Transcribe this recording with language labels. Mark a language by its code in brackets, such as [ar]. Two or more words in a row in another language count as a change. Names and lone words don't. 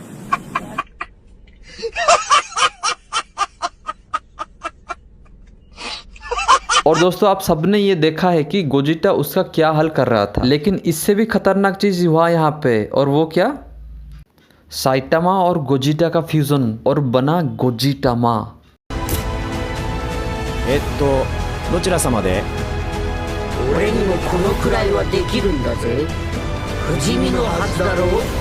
[hi] और दोस्तों आप सबने ये देखा है कि गोजिटा उसका क्या हल कर रहा था, लेकिन इससे भी खतरनाक चीज हुआ यहाँ पे। और वो क्या? साइटामा और गोजिटा का फ्यूजन और बना गोजिटामा। [ja] どちら様で？俺にもこのくらいはできるんだぜ。不死身のはずだろう。